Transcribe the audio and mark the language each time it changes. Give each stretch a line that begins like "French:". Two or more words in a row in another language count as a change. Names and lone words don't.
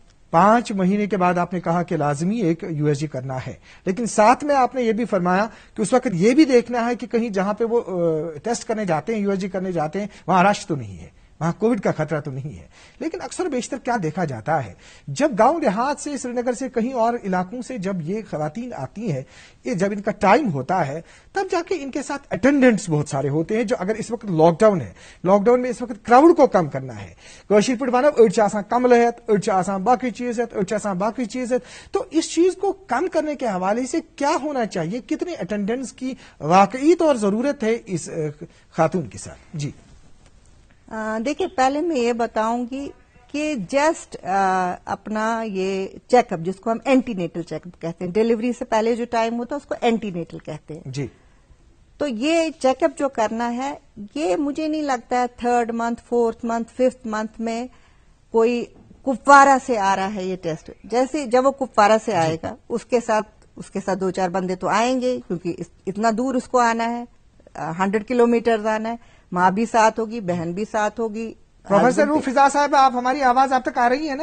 Urdu: 5 مہینے کے بعد آپ نے کہا کہ لازمی ایک USG کرنا ہے، لیکن ساتھ میں آپ نے یہ بھی فرمایا کہ اس وقت یہ بھی دیکھنا ہے کہ کہیں جہاں پہ وہ ٹیسٹ کرنے جاتے ہیں، USG کرنے جاتے ہیں، وہاں رش تو نہیں ہے، وہاں کووڈ کا خطرہ تو نہیں ہے. لیکن اکثر بیشتر کیا دیکھا جاتا ہے، جب گاؤں دیہات سے، سری نگر سے، کہیں اور علاقوں سے جب یہ خواتین آتی ہیں، یہ جب ان کا ٹائم ہوتا ہے تب جا کے ان کے ساتھ اٹینڈنٹس بہت سارے ہوتے ہیں. جو اگر اس وقت
English: lockdown
Urdu: ہے،
English: lockdown
Urdu: میں اس وقت کراؤڈ کو کم کرنا ہے،
Kashmiri: کاشر پٹ ونو اڑ آسان کمل ہیت، اڑ آسان باقی چیز ہیت، اڑ آسان باقی چیز ہیت.
Urdu: تو اس چیز کو کم کرنے کے حوالے سے کیا ہونا چاہیے، کتنے اٹینڈنٹس کی واقعی طور ضرورت ہے اس خاتون کے ساتھ؟ جی دیکھیے، پہلے میں یہ بتاؤں گی کہ جسٹ اپنا یہ
English: check-up,
Urdu: جس کو ہم
English: antenatal check-up
Urdu: کہتے ہیں، ڈیلیوری سے پہلے جو ٹائم ہوتا ہے اس کو اینٹی نیٹل کہتے ہیں. جی تو یہ
English: check-up
Urdu: جو کرنا ہے، یہ مجھے نہیں لگتا ہے
English: 3rd month 4th month 5th month
Urdu: میں کوئی کپوارہ سے آ رہا ہے یہ ٹیسٹ. جیسے جب وہ کپوارہ سے آئے گا، اس کے ساتھ 2-4 بندے تو آئیں گے، کیونکہ اتنا دور اس کو آنا ہے، 100 کلومیٹر آنا ہے. ماں بھی ساتھ ہوگی، بہن بھی ساتھ ہوگی. پروفیسر روح فضا صاحب، آپ ہماری آواز آپ تک آ رہی ہے نا؟